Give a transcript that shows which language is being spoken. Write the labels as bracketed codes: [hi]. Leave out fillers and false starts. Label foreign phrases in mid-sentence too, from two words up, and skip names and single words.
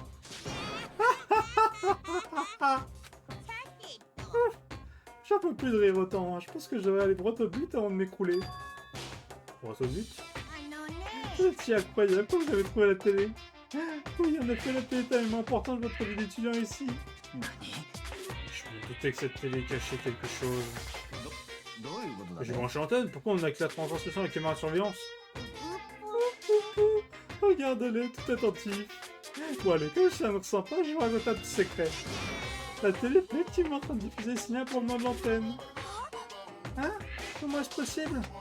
[fr] J'en peux plus de rire autant. Je pense que je devrais aller droit au but avant de m'écrouler. Droit au but? C'est incroyable comme vous avez trouvé la télé. Oui, en effet, la télé est tellement importante de votre vie d'étudiant ici. Je me doutais que cette télé cachait quelque chose. [ja] どういうことだ [fr] J'ai [ja] べ [fr] branché l'antenne, pourquoi on a que la transmission avec caméra de surveillance? Regarde-le, tout attentif. Bon allez, comme ça ne ressent pas, je vous raconte un petit secret. La télé est effectivement en train de diffuser le signal pour le nom de l'antenne. Hein? Comment est-ce possible?